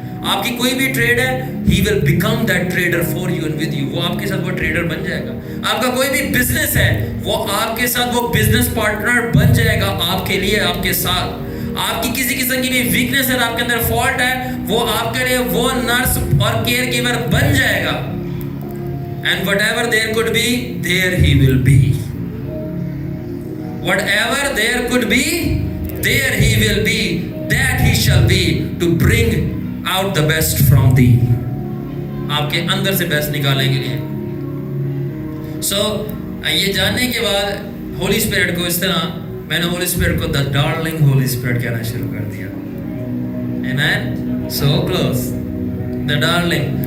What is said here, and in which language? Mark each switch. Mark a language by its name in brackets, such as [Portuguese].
[Urdu] آپ کی کوئی بھی ٹریڈ ہے, [English] he will become that trader for you and with you. [Urdu] وہ آپ کے ساتھ وہ ٹریڈر بن جائے گا. آپ کا کوئی بھی بزنس ہے وہ آپ کے ساتھ وہ بزنس پارٹنر بن جائے گا آپ کے لیے, آپ کے ساتھ. آپ کی کسی قسم کی بھی ویکنس ہے, آپ کے اندر فالٹ ہے, وہ آپ کے لیے وہ نرس اور کیئر گیور بن جائے گا. [English] And whatever there could be, there he will be. Whatever there could be, there he will be. That he shall be, to bring out the best from thee. [Urdu] آپ کے اندر سے best نکالنے کے لیے. So یہ جاننے کے بعد ہولی اسپرٹ کو اس طرح میں نے ہولی اسپرٹ کو [English] the darling [Urdu] ہولی اسپرٹ کہنا شروع کر دیا. [English] Amen. So close. The darling.